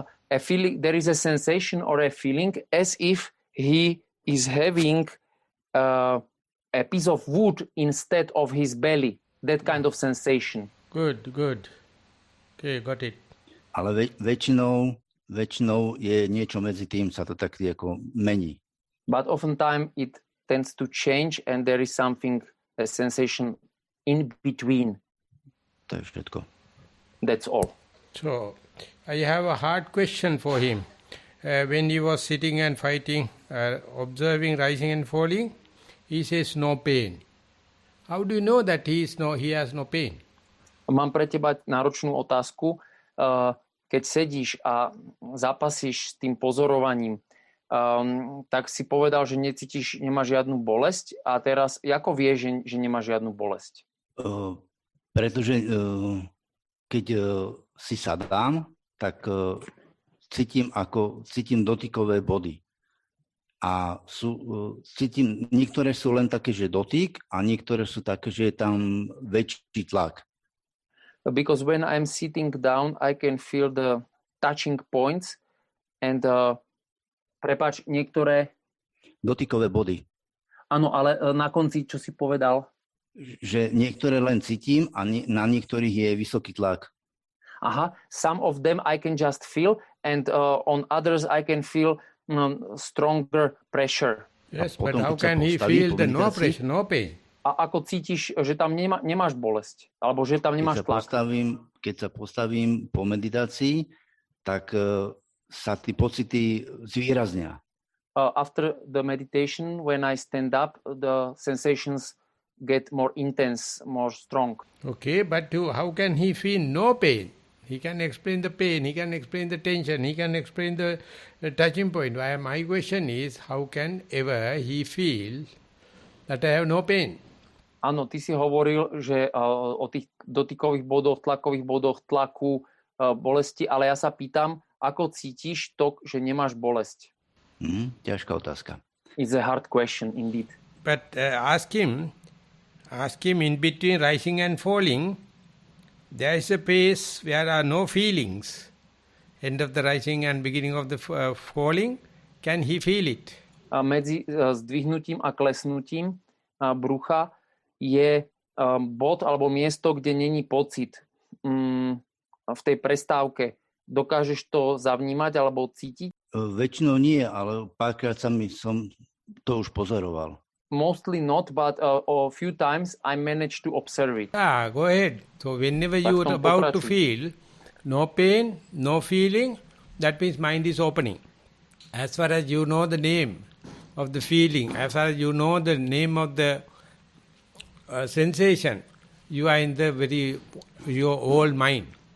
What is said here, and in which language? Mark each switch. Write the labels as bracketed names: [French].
[English] A feeling, there is a sensation or a feeling as if he is having a piece of wood instead of his belly. That kind of sensation. Good. Okay, got it. [Slovak] Ale väčšinou je niečo medzi tým, sa to tak ako mení. [English] But oftentimes it tends to change and there is something, a sensation in between. [Slovak] To je všetko. [English] That's all. So, I have a hard question for him. when he was sitting and fighting, observing rising and falling, he says no pain. How do you know that he has no pain? [Slovak] Mám pre teba náročnú otázku. Keď sedíš a zápasíš s tým pozorovaním, tak si povedal, že nemáš žiadnu bolesť a teraz ako vieš, že nemáš žiadnu bolesť? Pretože keď si sadám, tak cítim dotykové body. A cítim, niektoré sú len také, že dotyk a niektoré sú také, že je tam väčší tlak. [English] Because when I'm sitting down, I can feel the touching points and [Slovak] niektoré... Dotykové body. Áno, ale na konci, čo si povedal? Že niektoré len cítim a na niektorých je vysoký tlak. [English] Aha, some of them I can just feel and on others I can feel stronger pressure. Yes, but how can he feel the no pressure, no pain? [Slovak] A ako cítiš, že tam nemáš bolesť? Alebo že tam nemáš tlak? Keď sa postavím po meditácii, tak sa tie pocity zvýraznia. [English] After the meditation, when I stand up, the sensations get more intense, more strong. Okay, but how can he feel no pain? He can explain the pain, he can explain the tension, he can explain the touching point. My question is, how can ever he feel that I have no pain? [Slovak] Áno, ty si hovoril, že o tých dotykových bodoch, tlakových bodoch, tlaku, bolesti, ale ja sa pýtam, ako cítiš to, že nemáš bolesť? Ťažká otázka. [English] It's a hard question indeed. But ask him in between rising and falling, there is a place where there are no feelings. End of the rising and beginning of the falling, can he feel it? [Slovak] Medzi zdvihnutím a klesnutím brucha je bod alebo miesto, kde není pocit v tej prestávke. Dokážeš to zavnímať alebo cítiť? Väčšinou nie, ale párkrát som to už pozoroval. [English] Mostly not, but a few times I managed to observe it. Go ahead. So whenever you are about to feel no pain, no feeling, that means mind is opening. As far as you know the name of the feeling, as far as you know the name of the sensation, you are in your old mind.